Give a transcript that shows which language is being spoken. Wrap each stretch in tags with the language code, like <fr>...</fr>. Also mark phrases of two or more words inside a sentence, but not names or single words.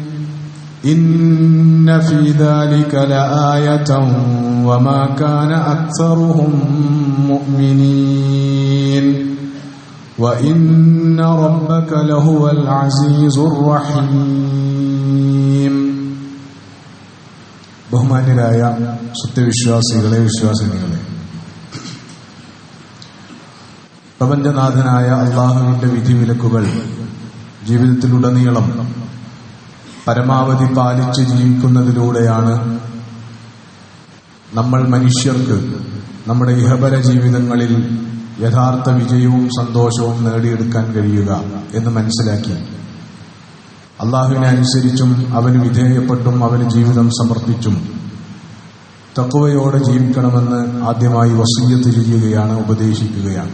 <ar>إن في ذلك لآية وما كان أكثرهم مؤمنين وإن ربك لهو العزيز الرحيم.</ar> <ml>ബഹുമാന്യരായ സത്യവിശ്വാസികളെ, വിശ്വാസിനികളെ, പ്രപഞ്ചനാഥനായ അള്ളാഹുവിന്റെ വിധിവിലക്കുകൾ ജീവിതത്തിലുടനീളം പരമാവധി പാലിച്ച് ജീവിക്കുന്നതിലൂടെയാണ് നമ്മൾ മനുഷ്യർക്ക് നമ്മുടെ ഇഹപര ജീവിതങ്ങളിൽ യഥാർത്ഥ വിജയവും സന്തോഷവും നേടിയെടുക്കാൻ കഴിയുക എന്ന് മനസ്സിലാക്കി അള്ളാഹുവിനെ അനുസരിച്ചും അവന് വിധേയപ്പെട്ടും അവന് ജീവിതം സമർപ്പിച്ചും തഖ്വയോടെ ജീവിക്കണമെന്ന് ആദ്യമായി വസിയ്യത്ത് ചെയ്യുകയാണ്, ഉപദേശിക്കുകയാണ്.</ml>